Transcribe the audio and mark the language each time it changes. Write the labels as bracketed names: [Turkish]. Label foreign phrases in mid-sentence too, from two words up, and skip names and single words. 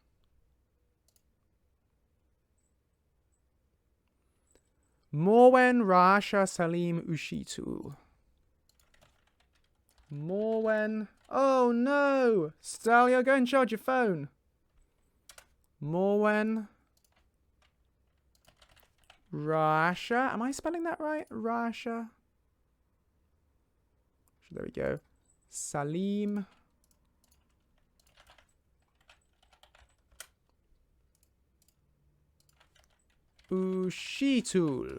[English] Morwen, Rasha, Salim, Ushitu. Morwen. Oh no! Stalia, go and charge your phone. Morwen. Rasha. Am I spelling that right? Rasha. There we go. Salim. Ushitul.